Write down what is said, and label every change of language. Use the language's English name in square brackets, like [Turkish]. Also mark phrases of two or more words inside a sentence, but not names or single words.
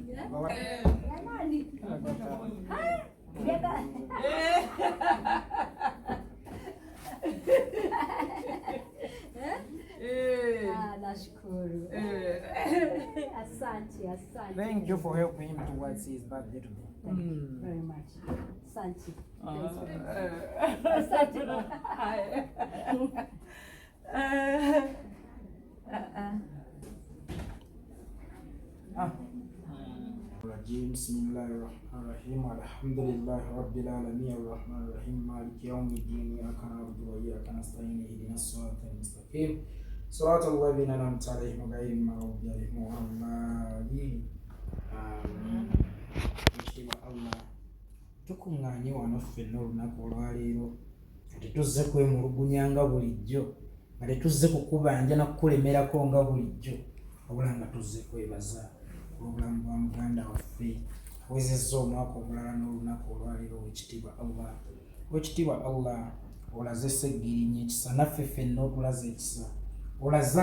[Swahili] Nashukuru. Asante, asante. [English] Thank you for helping him towards his birthday today. Thank you very much. Asante. [Arabic] الرجيم بسم الله الرحمن الرحيم الحمد لله رب العالمين الرحمن الرحيم مالك يوم الدين إياك نعبد وإياك نستعين اهدنا الصراط المستقيم صراط الذين أنعمت عليهم غير المغضوب عليهم ولا الضالين آمين. [Ganda] Allah tukuŋŋaanye wano ffenna olunaku olwaleero tetuzze kwemulugunya nga bulijjo nga tetuzze kukubanja na kukulemerako nga bulijjo wabula nga tuzze kwebaza obulamu bwa muganda waffe awezezza omwaka omulala n'olunaku olwaleero wekitiibwa Allah olaze Ssegirinya ekisa naffe ffenna otulaze ekisa olaze